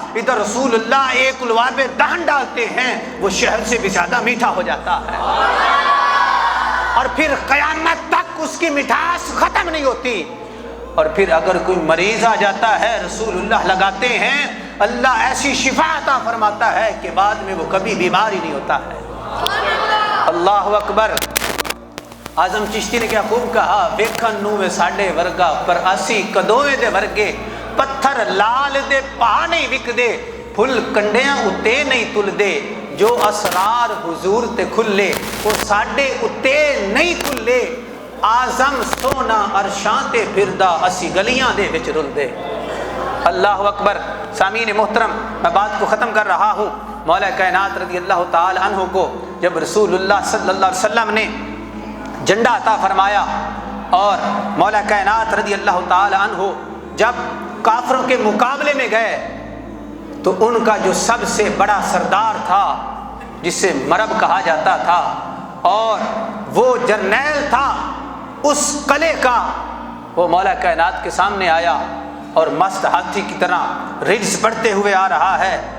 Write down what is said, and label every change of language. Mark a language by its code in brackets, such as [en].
[ur] ادھر رسول اللہ ایک لعاب دہن ڈالتے ہیں وہ شہد سے بھی زیادہ میٹھا ہو جاتا ہے، اور پھر قیامت تک اس کی مٹھاس ختم نہیں ہوتی. اور پھر اگر کوئی مریض آ جاتا ہے رسول اللہ لگاتے ہیں، اللہ ایسی شفا عطا فرماتا ہے کہ بعد میں وہ کبھی بیمار ہی نہیں ہوتا ہے. اللہ اکبر. اعظم چشتی نے کیا خوب کہا، [pa] ویکھن نو ساڈے ورگا پر اسی کدویں دے ورگے، پتھر لال دے پا نہیں وکدے، پھل کنڈیاں اتے نہیں تلدے، جو اسرار حضور تے کھلے وہ ساڈے اتے نہیں کھلے. آزم سونا عرشاں تے پھردا اسی گلیاں دے وچ رلدے. [ur] اللہ اکبر. سامعین محترم، میں بات کو ختم کر رہا ہوں. مولا کائنات رضی اللہ تعالی عنہ کو جب رسول اللہ صلی اللہ علیہ وسلم نے جھنڈا عطا فرمایا، اور مولا کائنات رضی اللہ تعالی عنہ جب کافروں کے مقابلے میں گئے تو ان کا جو سب سے بڑا سردار تھا جسے مرب کہا جاتا تھا، اور وہ جرنیل تھا اس قلعے کا، وہ مولا کائنات کے سامنے آیا اور مست ہاتھی کی طرح رجز پڑھتے ہوئے آ رہا ہے.